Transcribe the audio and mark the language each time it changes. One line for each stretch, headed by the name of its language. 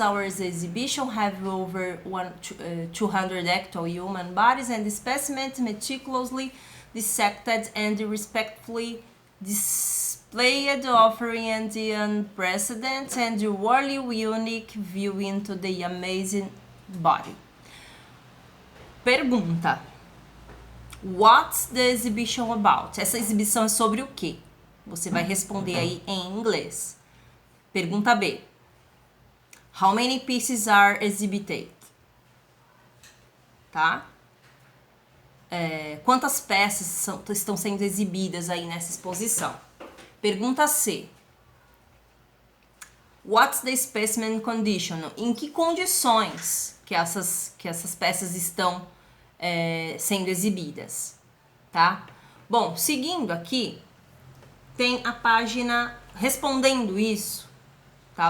English: Our exhibition have over 200 actual human bodies and specimens meticulously dissected and respectfully displayed, offering an unprecedented and really unique view into the amazing body. Pergunta: What's the exhibition about?
Portuguese: Essa exibição é sobre o quê? Você vai responder aí em inglês.
English: Pergunta B: How many pieces are exhibited?
Portuguese: Tá? Quantas peças estão sendo exibidas aí nessa exposição?
English: Pergunta C: What's the specimen condition?
Portuguese: Em que condições que essas peças estão sendo exibidas, tá? Bom, seguindo aqui, tem a página respondendo isso, tá?